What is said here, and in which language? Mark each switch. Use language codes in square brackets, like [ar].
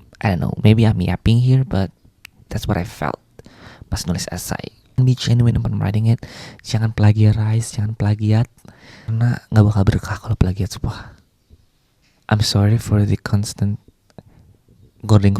[en] I don't know, maybe I'm yapping here, but that's what I felt [id] pas nulis [en] essay. Be genuine when writing it. [id] Jangan plagiarize, jangan plagiat, karena gak bakal berkah kalau plagiat sebuah. [en] I'm sorry for the constant Gordon.